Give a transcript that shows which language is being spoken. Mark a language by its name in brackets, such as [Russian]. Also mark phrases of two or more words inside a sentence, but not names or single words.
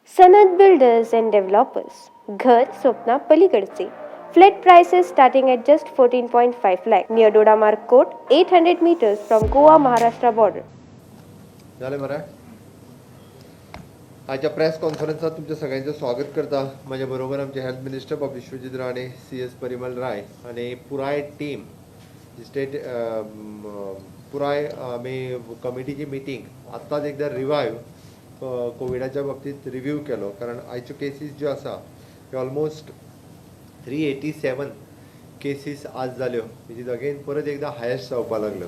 [English] सनद बिल्डर्स एंड डेव्हलपर्स [Marathi] घर स्वप्ना पलीकडचे [English] flat prices starting at just 14.5 lakh near Dodamark Court 800 meters from Goa Maharashtra border. [Konkani] झाले मरे आजच्या प्रेस कॉन्फरन्सात तुमच्या सगळ्यांचं स्वागत करता. माझ्या बरोबर आमचे हेल्थ मिनिस्टर बाब विश्वजित राणे, CS परिमल राय आणि पुराय टीम स्टेट पुराय आम्ही कमिटीची मिटींग आत्ताच एकदा रिवायव कोविडाच्या बाबतीत रिव्यू केलो. कारण आयच्यो केसीस ज्यो आसा त्यो ऑलमोस्ट 387 केसीस आज जाल्यो, [English] which is again [Konkani] परत एकदा हायेस्ट जावपाक लागलो.